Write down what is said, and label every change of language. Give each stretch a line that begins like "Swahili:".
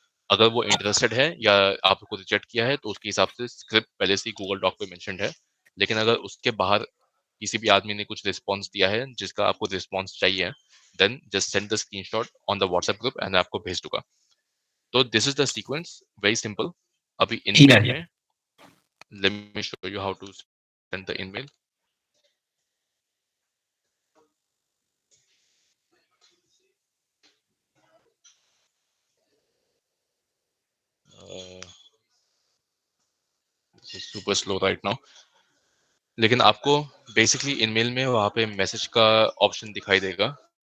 Hindi: अगर वो इंटरेस्टेड है या आपको रिजेक्ट किया है तो उसके हिसाब से स्क्रिप्ट पहले से ही गूगल डॉक पे मेंशन्ड है। लेकिन अगर उसके बाहर किसी भी आदमी ने कुछ रिस्पॉन्स दिया है जिसका आपको रिस्पॉन्स चाहिए,
English: then just send the screenshot on the WhatsApp group
Hindi: and आपको भेज दूंगा। तो
English: This is the sequence, very simple.
Hindi: अभी
English: Yeah.
Hindi: Enamel
English: Yeah.
Hindi: में
English: Let me show you how to send the email. Uh, this is super slow right now.
Hindi: लेकिन आपको basically email में वहाँ पे मैसेज का ऑप्शन दिखाई देगा.